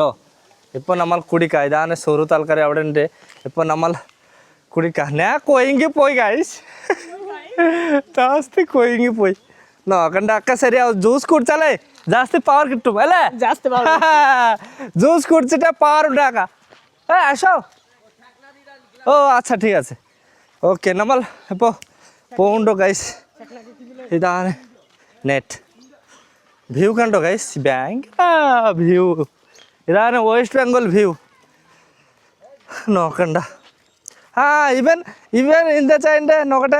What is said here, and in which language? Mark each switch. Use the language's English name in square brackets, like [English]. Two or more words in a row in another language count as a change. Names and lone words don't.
[Malayalam] ഇപ്പോൾ നമ്മൾ കുടിക്കുക. ഇതാണ് സുഹൃത്ത് ആൾക്കാർ അവിടെ ഉണ്ട്. ഇപ്പോൾ നമ്മൾ കുടിക്കുക. ഞാൻ കൊയങ്ങിപ്പോയി ഗൈസ്, ജാസ്തി കൊയങ്ങിപ്പോയി. നോക്കണ്ട ഒക്കെ ശരിയാവും. ജ്യൂസ് കുടിച്ചാലേ ജാസ്തി പവർ കിട്ടും അല്ലേ? ജ്യൂസ് കുടിച്ചിട്ട് പവർ ഉണ്ടാക്കാം. [Bangla] আসো. ও আচ্ছা ঠিক আছে, ওকে [Malayalam] നമ്മൾ ഇപ്പോൾ പോകുന്നുണ്ടോ ഗൈസ്. ഇതാണ് [English] net view [Malayalam] കണ്ടോ ഗൈസ്, വ്യൂ. ഇതാണ് വെസ്റ്റ് ബംഗാൾ വ്യൂ. നോക്കണ്ട. ഇവൻ എന്താ വെച്ചാൽ നോക്കട്ടെ.